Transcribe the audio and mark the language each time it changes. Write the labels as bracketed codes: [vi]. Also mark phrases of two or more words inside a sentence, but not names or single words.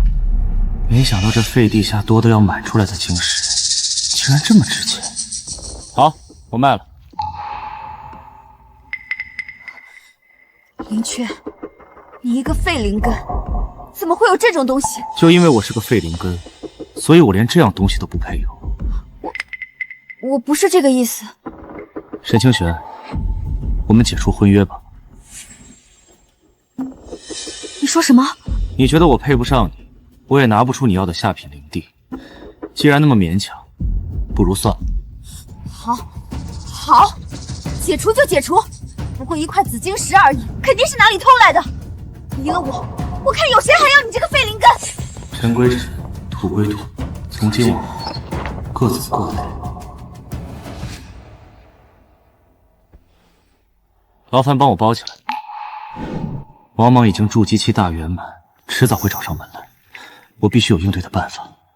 [zh] 沒想到這廢地下多得要滿出來的晶石，竟然這麼值錢。好，我賣了。林缺，你一個廢靈根，怎麼會有這種東西？就因為我是個廢靈根，所以我連這樣東西都不配有。我不是這個意思。沈清玄，我們解除婚約吧。你說什麼？你覺得我配不上你，我也拿不出你要的下品靈地。既然那麼勉強，不如算了。好，解除就解除，不過1塊紫晶石而已，肯定是哪裡偷來的。離了我看有誰還要你這個廢靈根。塵歸塵，土歸土，從今往後各走各的。勞煩幫我包起來。王莽已經築基期大圓滿，遲早會找上門來，我必須有應對的辦法。